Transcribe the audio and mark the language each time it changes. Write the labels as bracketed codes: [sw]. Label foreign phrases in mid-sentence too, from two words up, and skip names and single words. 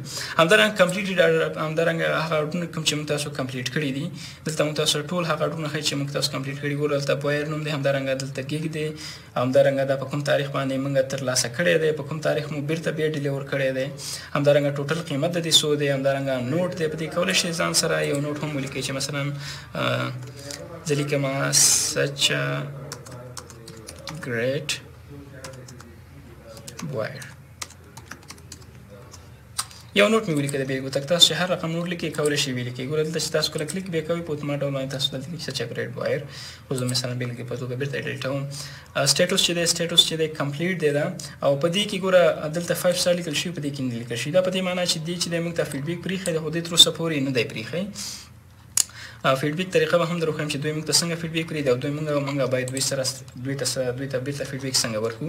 [ps] همدارنګه [en] completed order, [ps] همدارنګه هغه اردرونه کوم چې موږ تاسو کمپلیټ کړي دي دلته موږ تاسو ټول هغه اردرونه ښیي چې موږ تاسو کمپلیټ کړي. ګورئ دلته بویر نوم دی، همدارنګه دلته ګیګ دی، همدارنګه دا په کوم تاریخ باندې موږ ترلاسه کړی دی، په کوم تاریخ مو بیرته بیا ډیلیور کړی دی. همدارنګه ټوټل قیمت د دې څو دی. همدارنګه نوټ دی، په دې کولی شئ ځان سره یو نوټ هم ولیکئ چې مثلا زه لیکم [en] such a great wire. [ps] یو نوټ مې ولیکه د بیګو تک. تاسو چې هر رقم نوټ لیکئ کولی شئ ولیکئ. ګوره دلته چې تاسو کله کلیک بیا کوئ په اتومات ډول باندې تاسو دلته لیکئ [en] such a great wire. [ps] اوس د مثلا بېلګې په توګه بیرته ډیلیټوم. سټیټوس چې دی سټیټوس چې دی کمپلیټ دی دا، او په دې کې ګوره دلته 5 سټار لیکل شوي، په دې کې نه لیکل شوي. دا په دې معنا چې دې چې دی موږ ته فیډبیک پرېښی دی خو دې تر اوسه پورې نه دی پرېښی. فیډبیک طریقه به هم در وښیم چې دوی موږ ته څنګه فیډبیک کړي دي او موږ باید دوی ته بیرته فیډبیک څنګه ورکړو.